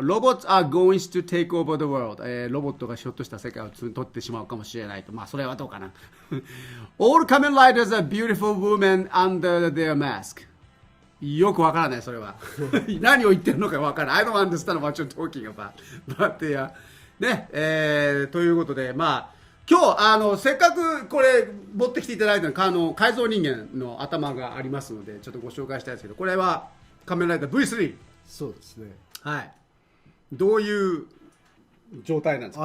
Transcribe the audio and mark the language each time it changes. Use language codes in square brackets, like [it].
[en] Robots are going to take over the world. [ja] ロボットがひょっとした世界を取ってしまうかもしれないと。まあ、それはどうかな。 [en] All Kamen Riders are beautiful women under their mask. [ja] よくわからない、それは。何を言ってるのかわからない。 [en] I don't understand what you're talking about. [ja] But, ね、ということで、まあ、今日、せっかくこれ持ってきていただいたの改造人間の頭がありますので、ちょっとご紹介したいですけど、これは仮面ライダー V3。そうですね。はい。どういう状態なんですか？